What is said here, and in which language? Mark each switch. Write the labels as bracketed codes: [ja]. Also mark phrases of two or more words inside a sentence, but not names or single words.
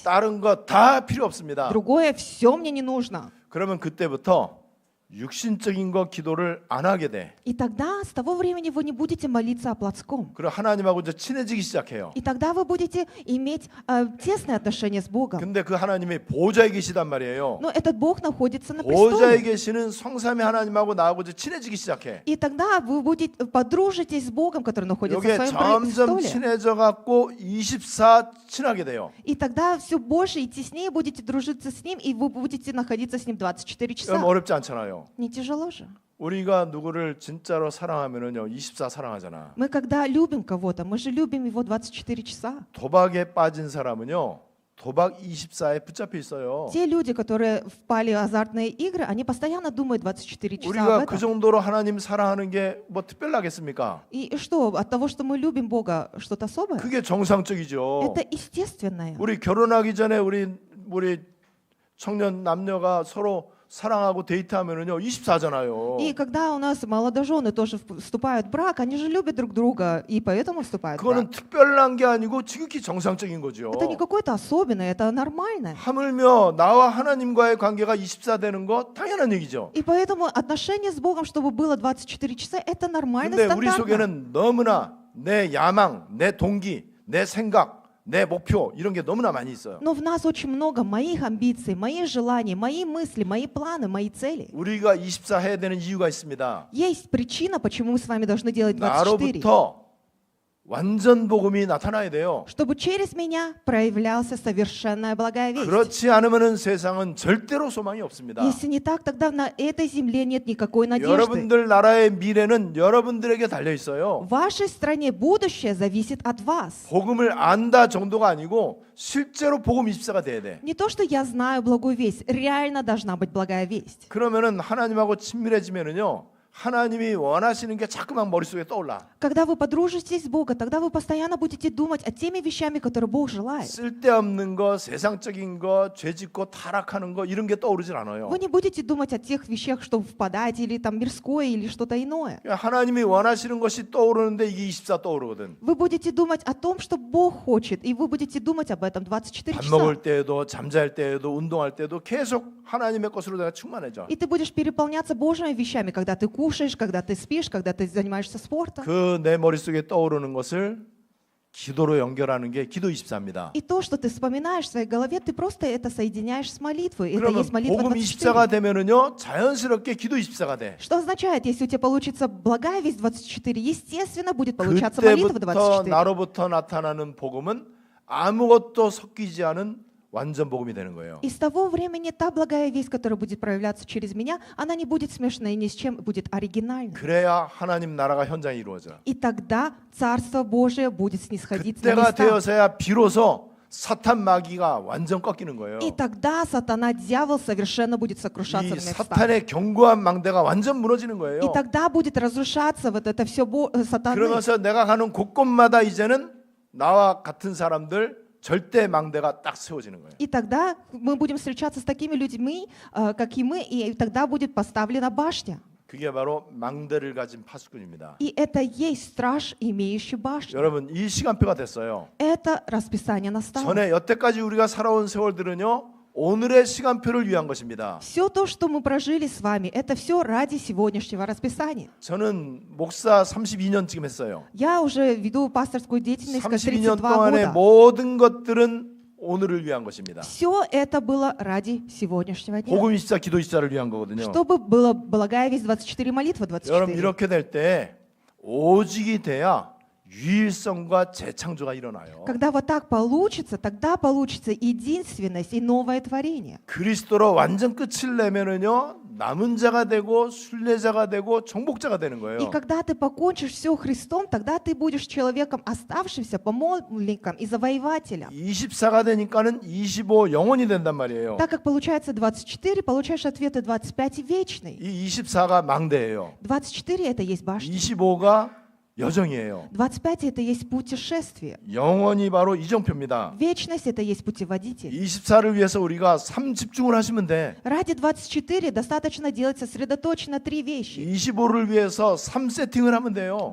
[ko] 다른 거 다 필요 없습니다. [ru] Другое все мне не нужно. [ko] 그러면 그때부터 육신적인 거 기도를 안 하게 돼. [ru] И тогда, с того времени, вы не будете молиться о плотском. [ko] 그리고 하나님하고 이제 친해지기 시작해요. [ru] И тогда вы будете иметь тесные отношения с Богом. [ko] 근데 그 하나님이 보좌에 계시단 말이에요. [ru] Но этот Бог находится на [ko] 보좌에 [ru] престоле. [ko] 계시는 성삼위 하나님하고 나하고 이제 친해지기 시작해. [ru] И тогда вы подружитесь с Богом, который находится в [ko] 여기에 [ru] своем [ko] 점점 [ru] престоле. [ko] 친해져 갖고 24 친하게 돼요. [ru] И тогда все больше и теснее будете дружиться с Ним, и вы будете находиться с Ним 24 часа. [ko] 그럼 어렵지 않잖아요. [ru] Не тяжело же. [ko] 우리가 누구를 진짜로 사랑하면은요 24 사랑하잖아. [ru] Мы когда любим кого-то, мы же любим его 24 часа. [ko] 도박에 빠진 사람은요 도박 24에 붙잡혀 있어요. [ru] Те люди, которые впали в азартные игры, они постоянно думают 24 часа об [ko] 우리가 그 [ru] этом. [ko] 정도로 하나님 사랑하는 게 뭐 특별하겠습니까? [ru] И что, от того, что мы любим Бога, что-то особое? [ko] 그게 정상적이죠. [ru] Это естественное. [ko] 우리 결혼하기 전에 우리 청년 남녀가 서로 사랑하고 데이트하면은요 24잖아요. [ru] И когда у нас молодожены тоже вступают в брак, они же любят друг друга, и поэтому вступают в брак. [ko] 그거는 특별한 게 아니고 지극히 정상적인 거죠. [ru] Это не какое-то особенное, это нормально. [ko] 하물며 나와 하나님과의 관계가 24 되는 거 당연한 얘기죠. [ru] И поэтому отношение с Богом, чтобы было 24 часа, это нормально, [ko] 근데 우리 [ru] стандартно. [ko] 속에는 너무나 내 야망, 내 동기, 내 생각, 내 목표 이런 게 너무나 많이 있어요. [ru] Но в нас очень много моих амбиций, моих желаний, мои мысли, мои планы, мои цели. [ko] 우리가 24 해야 되는 이유가 있습니다. [ru] Есть причина, почему мы с вами должны делать 24. [ko] 나로부터 완전 복음이 나타나야 돼요. [ru] Чтобы через меня проявлялся совершенная благая весть. [ko] 그렇지 않으면은 세상은 절대로 소망이 없습니다. [ru] Если не так, тогда на этой земле нет никакой надежды. [ko] 여러분들 나라의 미래는 여러분들에게 달려 있어요. [ru] В вашей стране будущее зависит от вас. [ko] 복음을 안다 정도가 아니고 실제로 복음 24가 돼야 돼. [ru] Не то, что я знаю благую весть, реально должна быть благая весть. [ko] 그러면은 하나님하고 친밀해지면은요. 하나님이 원하시는 게 자꾸만 머릿속에 떠올라. [ru] Когда вы подружитесь с Богом, тогда вы постоянно будете думать о теми вещами, которые Бог желает. [ko] 쓸데없는 거, 세상적인 거, 죄짓고 타락하는 거 이런 게 떠오르질 않아요. [ru] Вы не будете думать о тех вещах, что впадать, или там мирское, или что-то иное. [ko] 하나님이 원하시는 것이 떠오르는데 이게 24 떠오르거든. [ru] Вы будете думать о том, что Бог хочет, и вы будете думать об этом 24 [ko] 밥 [ru] часа. [ko] 먹을 때에도 잠잘 때에도 운동할 때도 계속 하나님의 것으로 내가 충만해져. [ru] И ты будешь переполняться Божьими вещами, когда ты кушаешь, когда ты спишь, когда ты занимаешься спортом. [ko] 그 내 머릿속에 떠오르는 것을 기도로 연결하는 게 기도 24입니다. [ru] И то, что ты вспоминаешь в своей голове, ты просто это соединяешь с молитвой. Это [ko] 그러면 [ru] есть молитва [ko] 복음 [ru] 24. [ko] 24가 되면은요 자연스럽게 기도 24가 돼. [ru] Что означает, если у тебя получится благая весть 24, естественно, будет получаться молитва [ko] 그때부터 [ru] 24. [ko] 나로부터 나타나는 복음은 아무것도 섞이지 않은 완전 복음이 되는 거예요. [ru] И с того времени та благая весть, которая будет проявляться через меня, она не будет смешанной ни с чем, будет оригинальной. [ko] 그래야 하나님 나라가 현장에 이루어져. [ru] И тогда Царство Божие будет снисходить на [ko] 그때가 [ru] места. [ko] 되어서야 비로소 사탄 마귀가 완전 꺾이는 거예요. [ru] И тогда сатана, дьявол, совершенно будет сокрушаться [ko] 이 [ru] на местах. [ko] 사탄의 견고한 망대가 완전 무너지는 거예요. [ru] И тогда будет разрушаться вот это все сатаны. [ko] 그러면서 내가 가는 곳곳마다 이제는 나와 같은 사람들 절대 망대가 딱 세워지는 거예요. [ru] И тогда мы будем встречаться с такими людьми, как и мы, и тогда будет поставлена башня. [ko] 그게 바로 망대를 가진 파수꾼입니다. [ru] И это есть страж, имеющий башню. [ko] 여러분 이 시간표가 됐어요. [ru] Это расписание настало. [ko] 전에 여태까지 우리가 살아온 세월들은요 오늘의 시간표를 위한 것입니다. [ru] Все то, что мы прожили с вами, это все ради сегодняшнего расписания. [ko] 저는 목사 32년 지금 했어요. [ru] Я уже веду пасторскую деятельность как [ko] 32년 [ru] 32 [ko] 동안의 [ru] года. [ko] 모든 것들은 오늘을 위한 것입니다. [ru] Все это было ради сегодняшнего дня. [ko] 복음 24, 기도 24를 위한 거거든요. [ru] Чтобы была благая весть 24, молитва [ko] 여러분 [ru] 24. [ko] 이렇게 될 때 오직이 돼야 유일성과 재창조가 일어나요. [ru] Когда вот так получится, тогда получится единственность и новое творение. [ko] 그리스도로 완전 끝을 내면은요 남은 자가 되고 순례자가 되고 정복자가 되는 거예요. [ru] И когда ты покончишь все Христом, тогда ты будешь человеком оставшимся, помолвленником и завоевателем. [ko] 24가 되니까는 25 영원이 된단 말이에요. [ru] Так как получается 24, получаешь ответы 25 и вечный. [ko] 이 24가 망대예요. [ru] 24 это есть башня. [ko] 25가 여정이에요. [ru] 25 это есть путешествие. [ko] 영원히 바로 이정표입니다. [ru] Вечность это есть путеводитель. [ko] 24를 위해서 우리가 3집중을 하시면 돼. [ru] Ради 24 достаточно делать сосредоточенно 3 вещи. [ko] 25를 위해서 3세팅을 하면 돼요.